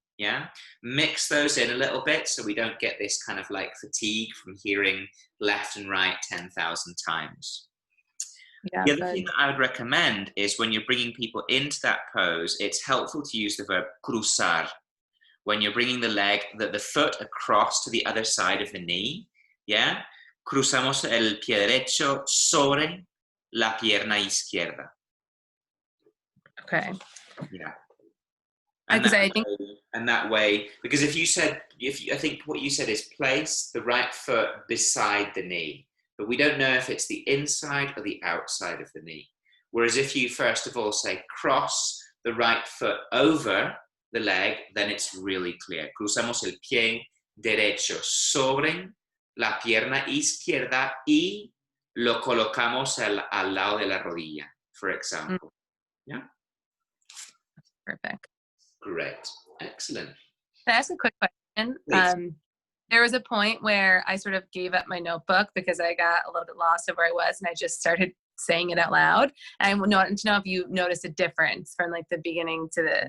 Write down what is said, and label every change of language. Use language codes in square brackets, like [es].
[en] Yeah, mix those in a little bit so we don't get this kind of like fatigue from hearing left and right 10,000 times. Yeah, the other thing that I would recommend is when you're bringing people into that pose, it's helpful to use the verb cruzar. When you're bringing the foot across to the other side of the knee, yeah? [es] Cruzamos el pie derecho sobre la pierna izquierda. [en] Okay. Yeah. Because And that way, because I think what you said is place the right foot beside the knee, but we don't know if it's the inside or the outside of the knee. Whereas if you first of all say cross the right foot over the leg, then it's really clear. [es] Cruzamos el pie derecho sobre la pierna izquierda y lo colocamos al lado de la rodilla, [en] for example. Yeah? Perfect. Great. Excellent. Can I ask a quick question? Please. There was a point where I sort of gave up my notebook because I got a little bit lost of where I was, and I just started saying it out loud. And I wanted to know if you noticed a difference from like the beginning to the...